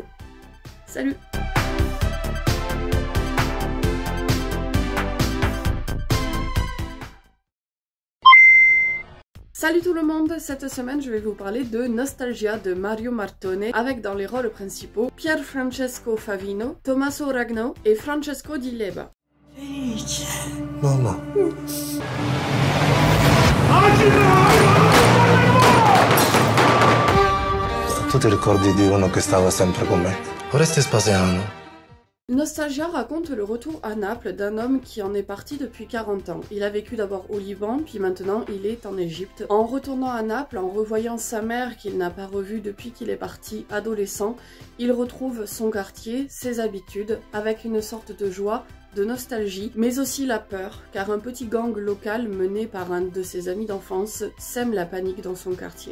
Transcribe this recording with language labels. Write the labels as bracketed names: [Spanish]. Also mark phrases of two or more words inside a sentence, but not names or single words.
[French] Salut! Salut tout le monde, cette semaine je vais vous parler de Nostalgia de Mario Martone avec dans les rôles principaux Pier Francesco Favino, Tommaso Ragno et Francesco Di Leva. [Italian] Mamma. Tu ti ricordi di uno che stava sempre con me? Oreste Spasiano. [French] Nostalgia raconte le retour à Naples d'un homme qui en est parti depuis 40 ans. Il a vécu d'abord au Liban, puis maintenant il est en Égypte. En retournant à Naples, en revoyant sa mère qu'il n'a pas revue depuis qu'il est parti adolescent, il retrouve son quartier, ses habitudes, avec une sorte de joie, de nostalgie, mais aussi la peur, car un petit gang local mené par un de ses amis d'enfance sème la panique dans son quartier.